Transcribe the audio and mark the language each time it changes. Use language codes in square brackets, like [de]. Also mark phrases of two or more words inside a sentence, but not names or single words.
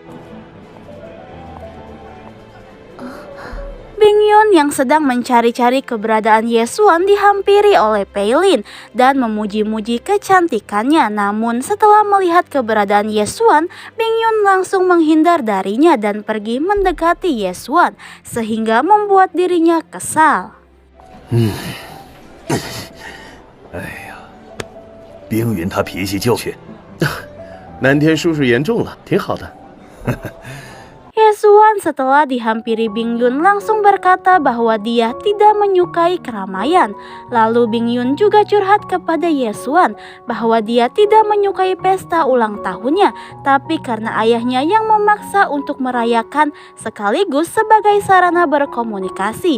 [id] Bing Yun yang sedang mencari-cari keberadaan Yesuan dihampiri oleh Fei Lin dan memuji-muji kecantikannya. Namun setelah melihat keberadaan Yesuan, Bing Yun langsung menghindar darinya dan pergi mendekati Yesuan sehingga membuat dirinya kesal. [zh] 哎呀，冰云他脾气就去，南天叔叔言重了，挺好的。 [id] Yesuan setelah dihampiri Bing Yun langsung berkata bahwa dia tidak menyukai keramaian. Lalu Bing Yun juga curhat kepada Yesuan bahwa dia tidak menyukai pesta ulang tahunnya, tapi karena ayahnya yang memaksa untuk merayakan sekaligus sebagai sarana berkomunikasi.